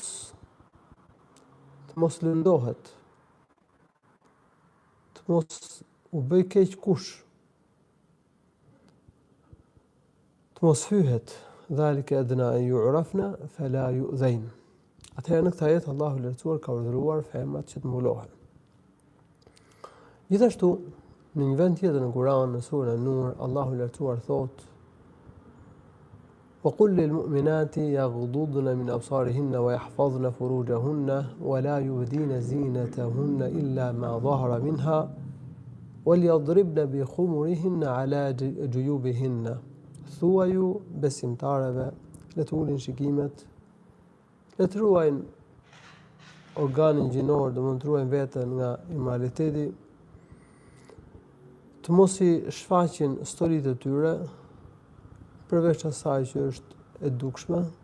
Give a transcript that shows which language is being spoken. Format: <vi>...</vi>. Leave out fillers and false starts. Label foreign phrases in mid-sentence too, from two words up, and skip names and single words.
<sq>mos lëndohet, të mos u bëj keq kush, të mos hyhet,</sq> <ar>ذلك أدنى أن يعرفن فلا يؤذين.</ar> <sq>Atëherë në këtë ajet Allahu i Lartësuar ka urdhëruar femrat që të mbulohen. Gjithashtu, në një vend tjetër në Kur'an, në surën An-Nur, Allahu i Lartësuar thotë:</sq> <ar>وقل للمؤمنات يغضضن من أبصارهن ويحفظن فروجهن ولا يبدين زينتهن إلا ما ظهر منها وليضربن بخمرهن على جيوبهن.</ar> <sq>Thuaju besimtareve, le të ulin shikimet, le të ruajnë organin gjinor, do të ruajnë veten nga immoraliteti, të mos i shfaqin storitë e tyre, përveç asaj që është e dukshme,</sq>